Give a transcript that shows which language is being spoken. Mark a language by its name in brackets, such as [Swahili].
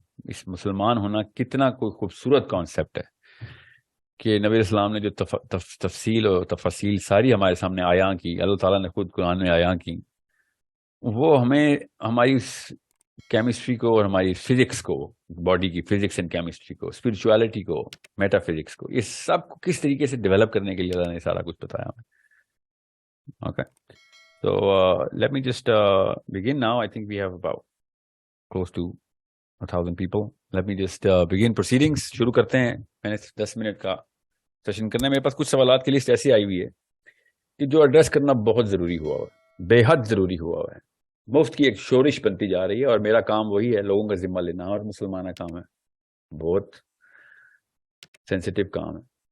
[Urdu] اس مسلمان ہونا کتنا کوئی خوبصورت کانسیپٹ ہے کہ نبی اسلام نے جو تفصیل اور تفصیل ساری ہمارے سامنے آیاں کی, اللہ تعالیٰ نے خود قرآن میں آیاں کی, وہ ہمیں ہماری کیمسٹری کو اور ہماری فزکس کو, باڈی کی فزکس اینڈ کیمسٹری کو, اسپرچویلٹی کو, میٹا فزکس کو, یہ سب کو کس طریقے سے ڈیولپ کرنے کے لیے اللہ نے سارا کچھ بتایا ہمیں. [English] Okay, so let me just begin now. I think we have about close to 1,000 people. Let me just begin proceedings. [Urdu] شروع کرتے ہیں. میں نے 10 منٹ کا سیشن کرنا ہے. میرے پاس کچھ سوالات کی لسٹ ایسی آئی ہوئی ہے کہ جو ایڈریس کرنا بہت ضروری ہوا ہے, بے حد ضروری ہوا ہے. مفت کی ایک شورش بنتی جا رہی ہے اور میرا کام وہی ہے, لوگوں کا ذمہ لینا. اور مسلمانہ کام ہے, بہت سینسیٹیو کام ہے.